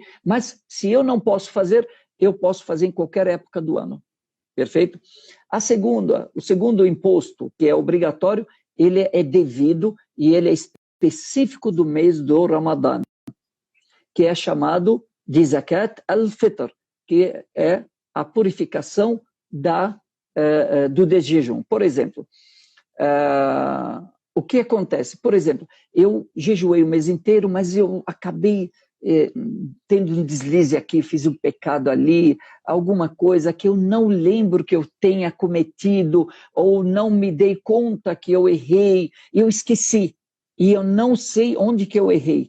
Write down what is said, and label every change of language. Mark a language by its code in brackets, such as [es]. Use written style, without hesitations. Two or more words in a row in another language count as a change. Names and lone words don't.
[pt] Mas, se eu não posso fazer, eu posso fazer em qualquer época do ano, perfeito? O segundo imposto, que é obrigatório, ele é devido e ele é específico do mês do Ramadã, que é chamado de [ar] زكاة الفطر, [pt] que é a purificação do desjejum. Por exemplo, o que acontece? Por exemplo, eu jejuei o mês inteiro, mas eu acabei tendo um deslize aqui, fiz um pecado ali, alguma coisa que eu não lembro que eu tenha cometido, ou não me dei conta que eu errei, eu esqueci, e eu não sei onde que eu errei.